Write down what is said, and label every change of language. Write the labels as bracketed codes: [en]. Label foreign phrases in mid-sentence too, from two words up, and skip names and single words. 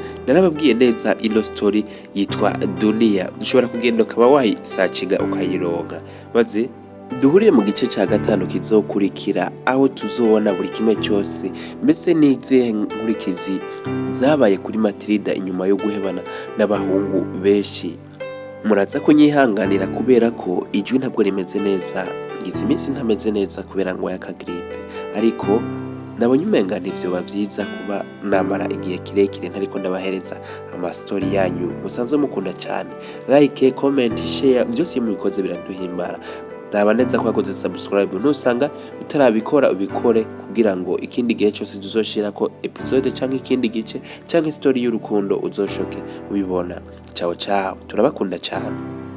[rn] narababwiye neza ino story yitwa Dunia, ushobora kugenda ukaba wayisacinga ukayironka, maze duhurire mu gice ca gatanu kizokurikira, aho tuzobona buri kimwe cyose, mbese n'izihe nkurikizi zabaye kuri Mathilda inyuma yo guhebana n'abahungu benshi. Muraza kunyihanganira kubera ko ijwi ntabwo rimeze neza, ngize iminsi ntameze neza kubera ngo y'akagripe, ariko nabonye umenga ntivyoba vyiza kuba namara igihe kirekire ntariko ndabahereza amastori yanyu musanzwe mukunda cyane. [en] Like, comment, share, [rn] byose iyo mubikoze biraduhimbara. Naba neza ko wakoze subscribe, nusanga utarabikora ubikore kugira ngo ikindi gihe cyose tuzoshirako episode canke ikindi gice canke story y'urukundo uzoshoke ubibona. [it] Ciao ciao, [rn] turabakunda cyane.